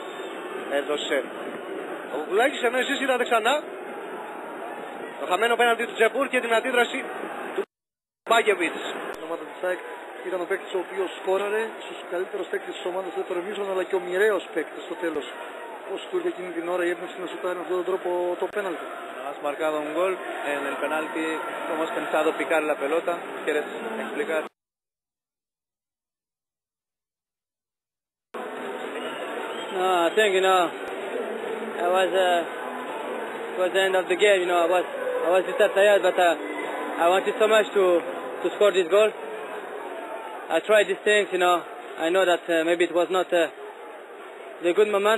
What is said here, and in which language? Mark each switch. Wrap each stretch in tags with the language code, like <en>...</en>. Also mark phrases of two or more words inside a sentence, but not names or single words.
<el>Έδωσε ο Κουκουλάκης, ενώ εσείς είδατε ξανά το χαμένο πέναντι του Τζεμπούρ και την αντίδραση του Μπάγεβιτς. Η ομάδα της ΑΕΚ ήταν ο παίκτης ο οποίος σκόραρε, στους καλύτερους παίκτες της ομάδας δεν το αλλά και ο μοιραίος παίκτης στο τέλος. Πώς του ήρθε εκείνη την ώρα η έμπνευση να σουτάρει με αυτόν τον τρόπο το πέναλτι.</el> <es>Has marcado un gol en el penalti, hemos pensado picar la pelota. ¿Quieres explicar?</es> <en>No, I think it was the end of the game. I was just tired, but I wanted so much to score this goal. I tried these things. I know that maybe it was not the good moment.</en>